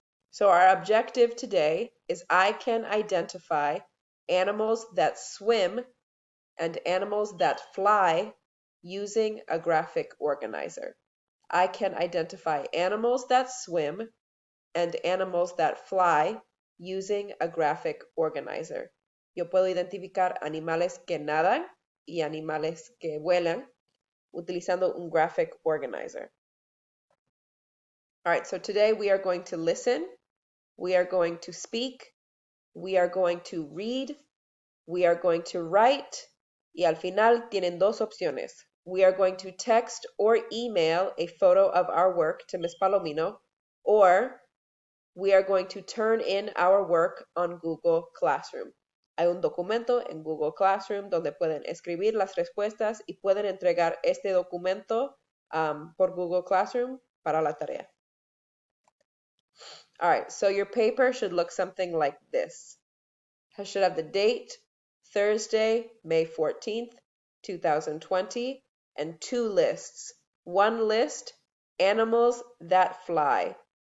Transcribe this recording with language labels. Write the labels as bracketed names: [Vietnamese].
[English] So our objective today is I can identify animals that swim and animals that fly using a graphic organizer. I can identify animals that swim and animals that fly using a graphic organizer. [Spanish] Yo puedo identificar animales que nadan y animales que vuelan utilizando un graphic organizer. [English] All right, so today we are going to listen, we are going to speak, we are going to read, we are going to write, [Spanish] y al final tienen dos opciones. [English] We are going to text or email a photo of our work to Ms. Palomino, or we are going to turn in our work on Google Classroom. [Spanish] Hay un documento en Google Classroom donde pueden escribir las respuestas y pueden entregar este documento por Google Classroom para la tarea. [English] All right, so your paper should look something like this. It should have the date, Thursday, May 14th, 2020, and 2 lists. 1 list, animals that fly.